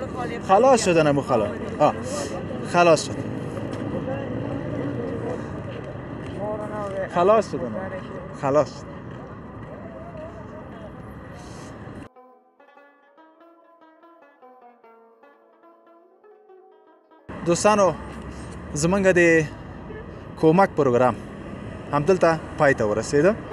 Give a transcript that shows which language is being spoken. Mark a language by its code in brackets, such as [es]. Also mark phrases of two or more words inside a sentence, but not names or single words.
[fa] خلاص شد نمو خلاص. خلاص شد. خلاص شد. خلاص. [ps] دوستانو زمونږ د کومک پروګرام همدلته پای ته ورسېده.